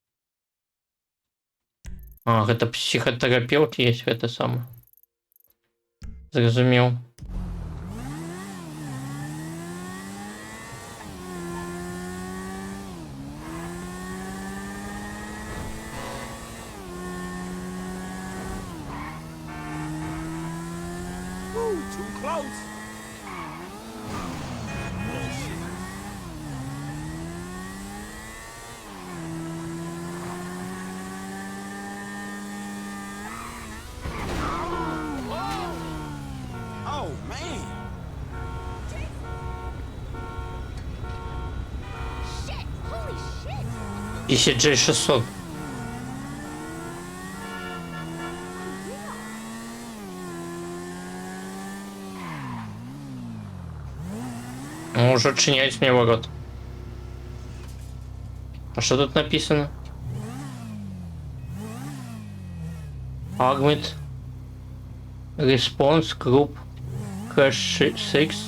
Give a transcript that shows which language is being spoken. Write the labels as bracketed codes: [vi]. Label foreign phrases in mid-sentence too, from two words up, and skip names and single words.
[be] А, гэта псіхатэрапеўт есть, гэта самае. Зразумеў. [en] Ooh, too close. Oh, man. Shit! Holy shit! PCJ-600. [ru] Ну, уже отчиняють мне ворот. А что тут написано? [en] Armed Response Group Crash 6.